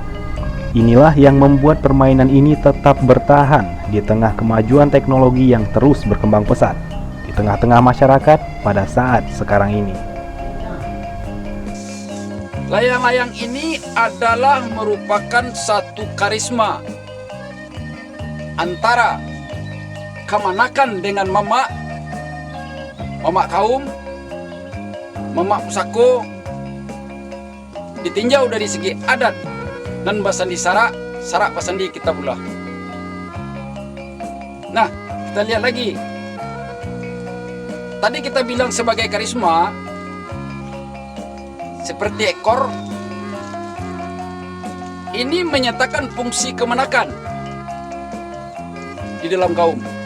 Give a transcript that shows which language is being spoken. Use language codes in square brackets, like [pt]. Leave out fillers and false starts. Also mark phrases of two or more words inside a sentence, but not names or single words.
[id] Inilah yang membuat permainan ini tetap bertahan di tengah kemajuan teknologi yang terus berkembang pesat di tengah-tengah masyarakat pada saat sekarang ini. Layang-layang ini adalah merupakan satu karisma antara Kamanakan dengan Mamak Kaum, Mamak Pusako, ditinjau dari segi adat dan [min] basandi sarak basandi kita [id] pula. Nah, kita lihat lagi. Tadi kita bilang sebagai karisma, seperti ekor, ini menyatakan fungsi kemanakan di dalam kaum.